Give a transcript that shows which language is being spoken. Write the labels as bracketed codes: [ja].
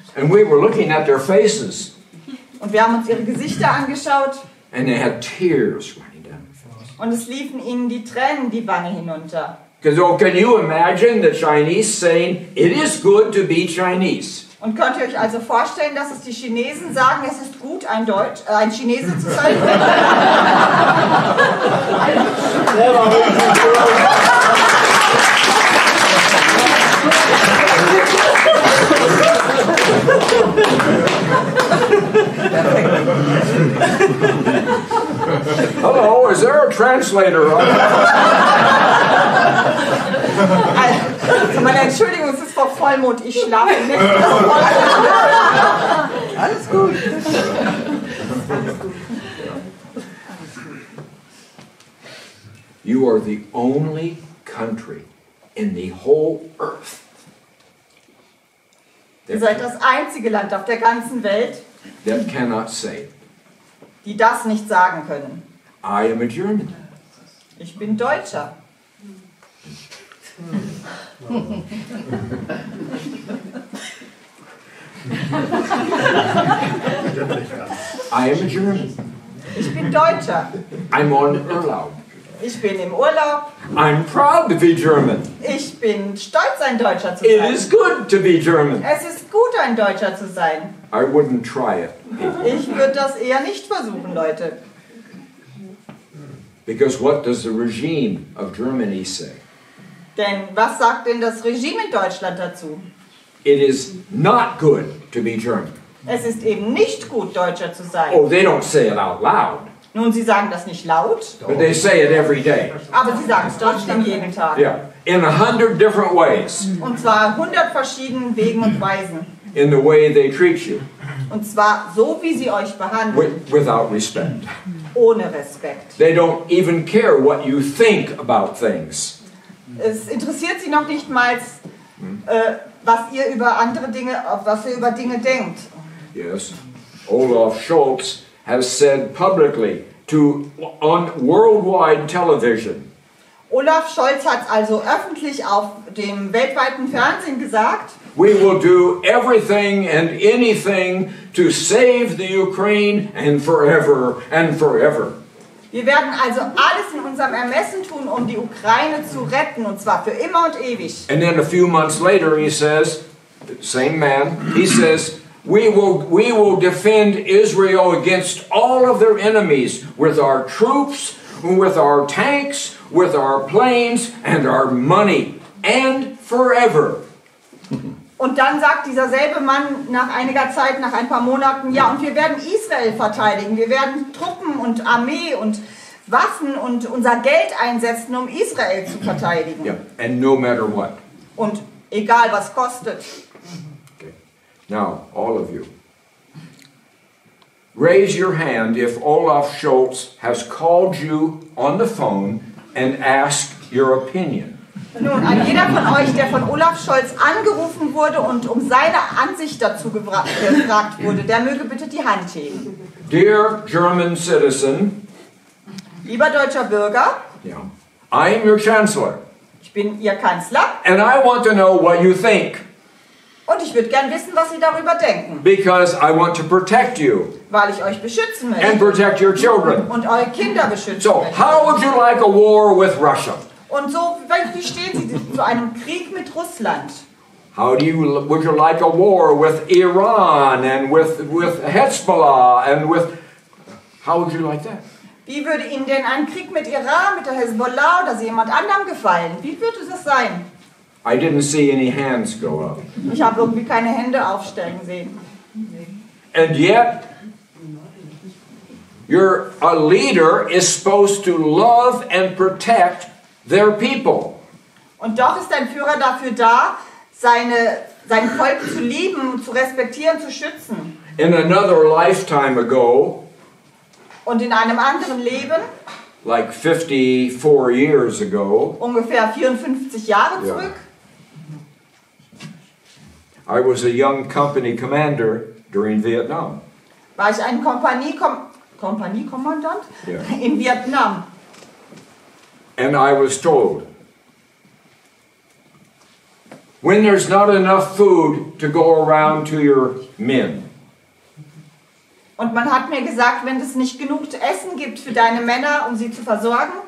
[en] And we were looking at their faces. [de] Und wir haben uns ihre Gesichter angeschaut. [en] And they had tears running down their faces. [de] Und es liefen ihnen die Tränen die Wange hinunter. [en] Because can you imagine the Chinese saying, "It is good to be Chinese"? [de] Und könnt ihr euch also vorstellen, dass es die Chinesen sagen, es ist gut, ein Chinese zu sein? [en] Hello, is there a translator on? [de] Also meine Entschuldigung, es ist vor Vollmond, ich schlafe nicht. Alles gut. [en] You are the only country in the whole earth. [de] Ihr seid das einzige Land auf der ganzen Welt, [en] that cannot say, [de] die das nicht sagen können. [en] I am a German. [de] Ich bin Deutscher. [en] I am a German. [de] Ich bin Deutscher. [en] I'm on Urlaub. [de] Ich bin im Urlaub. [en] I'm proud to be German. [de] Ich bin stolz, ein Deutscher zu [en] It [de] sein. [en] is good to be German. [de] Es ist gut, ein Deutscher zu sein. [en] I wouldn't try it. [de] Ich würde das eher nicht versuchen, Leute. [en] Because what does the regime of Germany say? [de] Denn was sagt denn das Regime in Deutschland dazu? [en] It is not good to be German. [de] Es ist eben nicht gut, Deutscher zu sein. [en] Oh, they don't say it out loud. [de] Nun, sie sagen das nicht laut, [en] But they say it every day. [de] aber sie sagen es trotzdem jeden Tag. [en] Yeah. In 100 different ways. [de] Und zwar 100 verschiedenen Wegen und Weisen. [en] In the way they treat you. [de] Und zwar so, wie sie euch behandeln. [en] Without respect. [de] Ohne Respekt. [en] They don't even care what you think about things. [de] Es interessiert sie noch nicht mal, was ihr über Dinge denkt. [en] Yes. Olaf Scholz has said publicly on worldwide television. [de] Olaf Scholz hat also öffentlich auf dem weltweiten Fernsehen gesagt, [en] we will do everything and anything to save the Ukraine and forever and forever. [de] Wir werden also alles in unserem Ermessen tun, um die Ukraine zu retten, und zwar für immer und ewig. [en] And then a few months later he says, same man, he says, We will defend Israel against all of their enemies with our troops, with our tanks, with our planes and our money, and forever. [de] Und dann sagt dieser selbe Mann nach einiger Zeit, nach ein paar Monaten, ja, und wir werden Israel verteidigen. Wir werden Truppen und Armee und Waffen und unser Geld einsetzen, um Israel zu verteidigen. [en] Yeah, and no matter what. [de] Und egal, was kostet. [en] Okay. Now, all of you. Raise your hand if Olaf Scholz has called you on the phone and asked your opinion. [de] Nun, ein jeder von euch, der von Olaf Scholz angerufen wurde und um seine Ansicht dazu gefragt wurde, der möge bitte die Hand heben. [en] Dear German citizen, [de] Lieber deutscher Bürger, [en] yeah, I am your chancellor, [de] ich bin Ihr Kanzler [en] and I want to know what you think, [de] und ich würde gern wissen, was Sie darüber denken, [en] because I want to protect you [de] weil ich euch beschützen [en] and [de] möchte [en] protect your children. [de] und eure Kinder beschützen [en] So, [de] möchte. [en] how would you like a war with Russia? [de] Und so, wie stehen Sie zu einem Krieg mit Russland? [en] Would you like a war with Iran and with Hezbollah and with, how would you like that? [de] Wie würde Ihnen denn ein Krieg mit Iran, mit der Hezbollah oder jemand anderem gefallen? Wie würde das sein? [en] I didn't see any hands go up. [de] Ich habe irgendwie keine Hände aufstellen sehen. [en] And yet, a leader is supposed to love and protect their people. [de] Und doch ist ein Führer dafür da, sein Volk zu lieben, zu respektieren, zu schützen. [en] In another lifetime ago, [de] Und in einem anderen Leben, [en] like 54 years ago, [de] ungefähr 54 Jahre Ja. zurück, [en] I was a young company commander during Vietnam. [de] war ich ein Kompaniekommandant Ja. in Vietnam. [en] And I was told, when there's not enough food to go around to your men, [de] Und man hat mir gesagt, wenn es nicht genug Essen gibt für deine Männer, um sie zu versorgen,